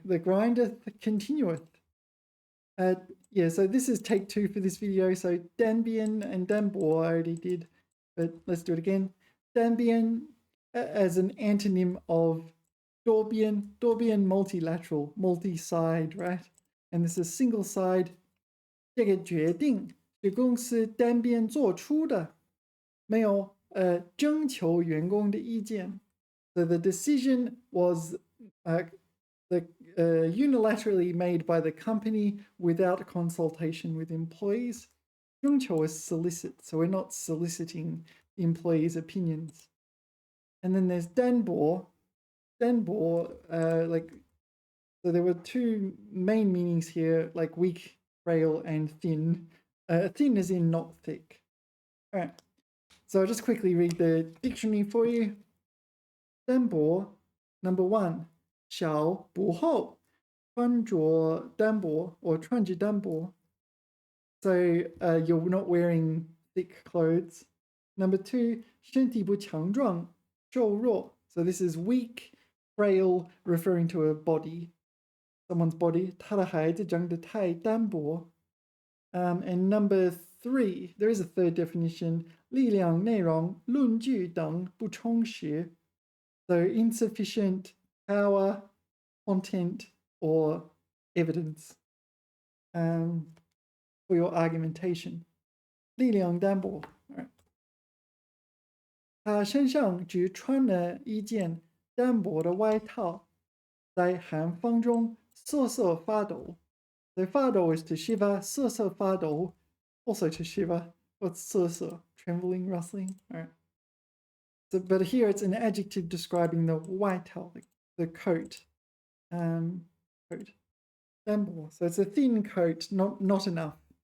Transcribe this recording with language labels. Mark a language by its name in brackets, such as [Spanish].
[English] The grind continueth. Yeah, so this is take 2 for this video. So Danbian and Danbo I already did, but let's do it again. Danbian as an antonym of Dorbian. Dorbian multilateral, multi-side, right? And this is single side. [Chinese] 这个决定是公司单边做出的，没有征求员工的意见。 [English] So the decision was unilaterally made by the company without consultation with employees. 征求 is solicit, so we're not soliciting the employees' opinions. And then there's Danbo. Danbo, so there were two main meanings here, like weak, frail, and thin. Thin is in not thick. All right. So I'll just quickly read the dictionary for you. [Chinese] Danbo, number 1, 小不厚，穿着单薄 or 穿着单薄. [English] So you're not wearing thick clothes. [Chinese] Number 2, 身体不强壮，瘦弱. [English] So this is weak, frail, referring to a body, someone's body. [Chinese] 他的孩子长得太单薄. [English] And number 3, there is a third definition, [Chinese] 力量、内容、论据等不充实. [English] So insufficient power, content, or evidence for your argumentation. 力量单薄.All right. [Chinese] 他身上只穿了一件单薄的外套，在寒风中瑟瑟发抖。 [English] So 发抖 is to shiver, 瑟瑟发抖 also to shiver. What's 瑟瑟? Trembling, rustling. All right. So, but here it's an adjective describing the white towel, the coat. Coat. Damble. So it's a thin coat, not enough.